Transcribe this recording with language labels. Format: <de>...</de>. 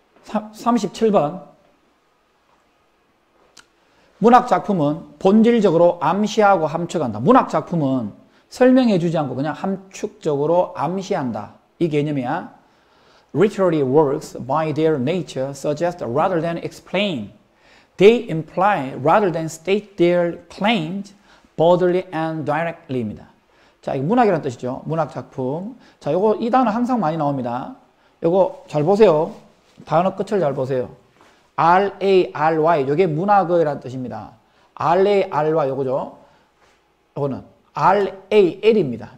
<ko>37번. 문학작품은 본질적으로 암시하고 함축한다. 문학작품은 설명해 주지 않고 그냥 함축적으로 암시한다. 이 개념이야.</ko> <en>Literary works by their nature suggest rather than explain. They imply rather than state their claims boldly and directly</en> <ko>입니다. 자, 이게 문학이라는 뜻이죠. 문학작품. 자, 이 단어 항상 많이 나옵니다. 요거 잘 보세요. 단어 끝을 잘 보세요. R-A-R-Y. 요게 문학어라는 뜻입니다. R-A-R-Y 요거죠. 요거는 R-A-L입니다.</ko>